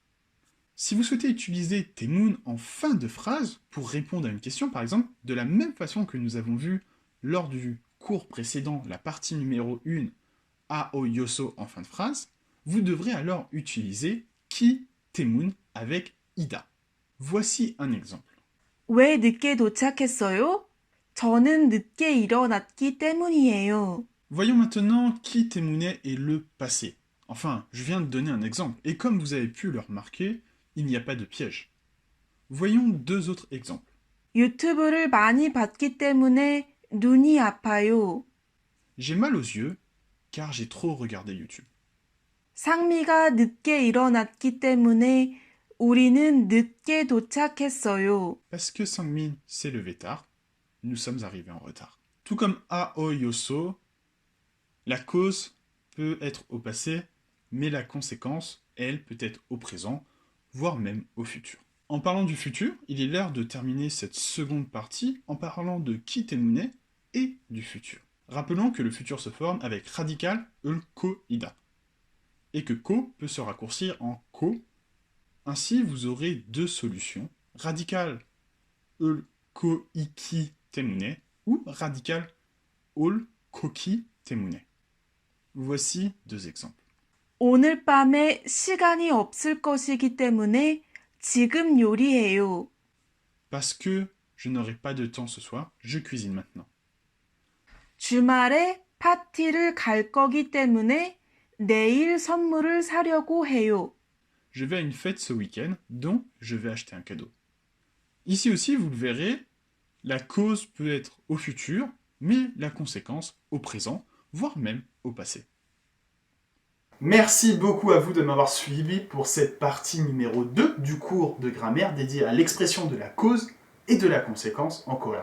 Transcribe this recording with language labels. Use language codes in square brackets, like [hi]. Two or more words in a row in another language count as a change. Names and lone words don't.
[fr] Si vous souhaitez utiliser Temun en fin de phrase, pour répondre à une question, par exemple, de la même façon que nous avons vu lors du cours précédent, la partie numéro 1, Ao Yoso en fin de phrase, vous devrez alors utiliser Ki Temun avec Ida. Voici un exemple. [ko] 왜 늦게 도착했어요? 저는 늦게 일어났기 때문이에요. [fr] Voyons maintenant Ki Temune est le passé. Enfin, je viens de donner un exemple, et comme vous avez pu le remarquer, il n'y a pas de piège. Voyons deux autres exemples. [ko] 유튜브를 많이 봤기 때문에 눈이 아파요. [fr] J'ai mal aux yeux, car j'ai trop regardé YouTube. [ko] 상미가 늦게 일어났기 때문에 우리는 늦게 도착했어요. [fr] Parce que Sangmin s'est levé tard, nous sommes arrivés en retard. Tout comme Ao Yoso, la cause peut être au passé, mais la conséquence, elle, peut être au présent, voire même au futur. En parlant du futur, il est l'heure de terminer cette seconde partie en parlant de Ki Temune et du futur. Rappelons que le futur se forme avec radical ko ida et que ko peut se raccourcir en ko. Ainsi, vous aurez deux solutions, radical ko iki temune ou radical koki temune. Voici deux exemples. [ko] 오늘 밤에 시간이 없을 것이기 때문에 지금 요리해요. [fr] Parce que je n'aurai pas de temps ce soir, je cuisine maintenant. [ko] 주말에 파티를 갈 거기 때문에 내일 선물을 사려고 해요. [fr] Je vais à une fête ce week-end, donc je vais acheter un cadeau. Ici aussi, vous le verrez, la cause peut être au futur, mais la conséquence au présent, voire même au passé. Merci beaucoup à vous de m'avoir suivi pour cette partie numéro 2 du cours de grammaire dédié à l'expression de la cause et de la conséquence en coréen.